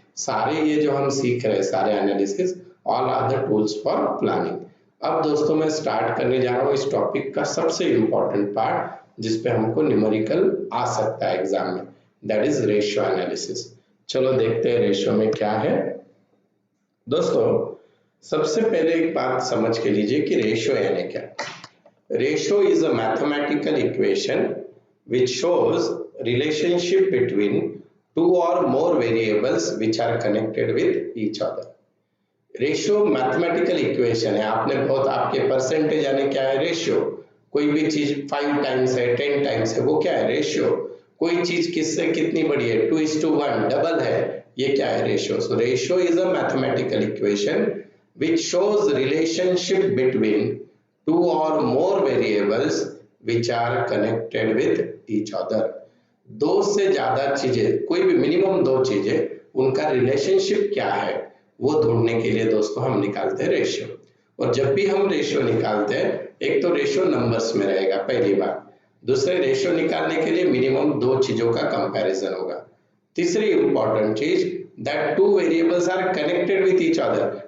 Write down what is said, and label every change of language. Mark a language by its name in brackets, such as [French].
[Hindi] सारे ये जो हम सीख रहे हैं सारे analysis, [English] All are the tools for planning. [Hindi] अब दोस्तों मैं स्टार्ट करने जा रहा हूँ इस टॉपिक का सबसे इंपॉर्टेंट पार्ट, जिसपे हमको न्यूमेरिकल आ सकता है एग्जाम में, [English] That is ratio analysis. [Hindi] चलो देखते हैं रेशियो में क्या है। दोस्तों सबसे पहले एक बात समझ के लीजिए कि रेशियो यानी क्या। [English] Ratio is a mathematical equation which shows relationship between two or more variables which are connected with each other। [Hindi] Ratio mathematical equation है। आपने बहुत, आपके परसेंटेज यानी क्या है, रेशियो। कोई भी चीज 5 टाइम्स है, 10 टाइम्स है, वो क्या है, रेशियो। कोई चीज किससे कितनी बड़ी है, 2:1 डबल है, ये क्या है, ratio. [English] So ratio is a mathematical equation which shows relationship between two or more variables which are connected with each other। [Hindi] दो से ज्यादा चीजें, कोई भी मिनिमम दो चीजें, उनका रिलेशनशिप क्या है वो ढूंढने के लिए दोस्तों हम निकालते हैं रेशियो। और जब भी हम रेशियो निकालते हैं, एक तो रेशियो नंबर्स में रहेगा पहली बार, दूसरे रेशियो निकालने के लिए मिनिमम दो चीजों का कंपैरिजन होगा, तीसरी इंपॉर्टेंट चीज [English] That two variables are connected with each other.